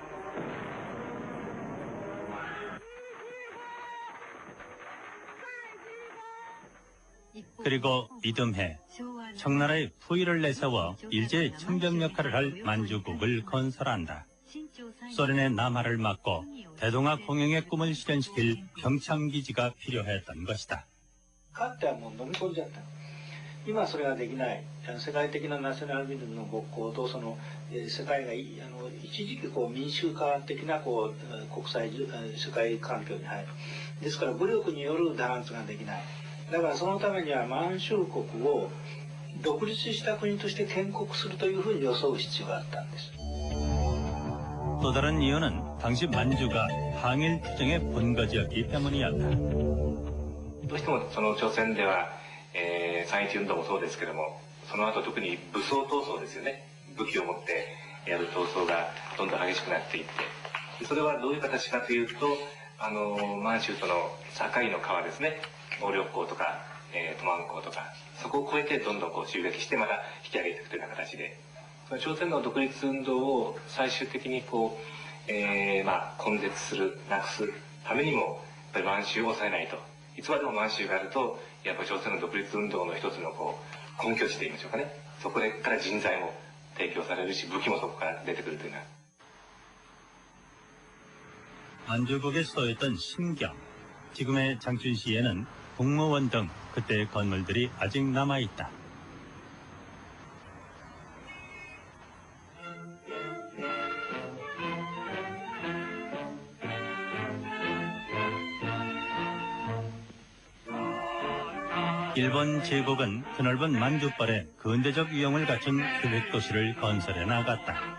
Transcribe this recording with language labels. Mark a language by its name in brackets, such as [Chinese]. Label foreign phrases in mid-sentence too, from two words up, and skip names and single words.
[Korean] 그리고 이듬해 청나라의 후위를 내세워 일제의 청정 역할을 할 만주국을 건설한다. 소련의 남하를 막고 대동아 공영의 꿈을 실현시킬 평창기지가 필요했던 것이다. [Japanese] 今それができない世界的なナショナリズムの勃興と世界が一時期民衆化的な国際世界環境に入る。ですから武力による弾圧ができない。だからそのためには満州国を独立した国として建国するというふうに装う必要があったんです。 [Korean] 또 다른 이유는 당시 만주가 항일 투쟁의 본거지였기 때문이었다. [Japanese] どうしてもその朝鮮では三一運動もそうですけども、その後特に武装闘争ですよね。武器を持ってやる闘争がどんどん激しくなっていって、それはどういう形かというと、満州との境の川ですね。鴨緑江とかトマン江とか、そこを越えてどんどん襲撃してまた引き上げていくというような形で、朝鮮の独立運動を最終的に根絶する、なくすためにもやっぱり満州を抑えないと。いつまでも満州があると、やっぱり朝鮮の独立運動の一つの根拠地といいましょうかね。そこから人材も提供されるし、武器もそこから出てくるというような。 [Korean] 만주국의 수도였던 신경, 지금의 장춘시에는 국무원 등 그때의 건물들이 아직 남아있다. 일본 제국은 드넓은 만주벌에 근대적 위용을 갖춘 계획도시를 건설해 나갔다.